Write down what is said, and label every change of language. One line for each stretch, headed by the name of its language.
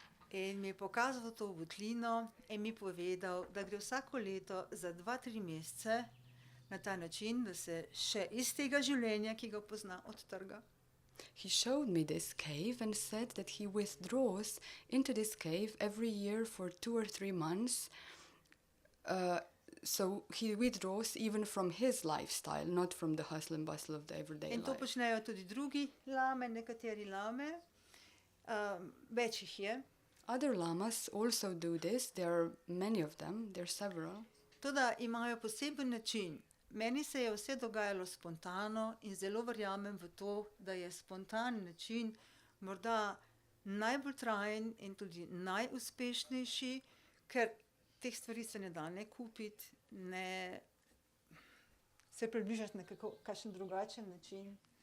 Slovenian: In mi je pokazal to votlino in mi povedal, da gre vsako leto za 2-3 mesece na ta način, da se še iz tega življenja, ki ga pozna, odtrga.
English: He showed me this cave and said that he withdraws into this cave every year for 2 or 3 months. So he withdraws even from his lifestyle, not from the hustle and bustle of the everyday
Slovenian: In to
English: life.
Slovenian: počnejo tudi drugi lame, nekateri lame, več jih je.
English: Other lamas also do this. There are many of them. There are several.
Slovenian: Toda imajo poseben način. Meni se je vse dogajalo spontano in zelo verjamem v to, da je spontan način morda najbolj trajen in tudi najuspešnejši, ker teh stvari se ne da ne kupiti, ne se približati na kakšen drugačen način.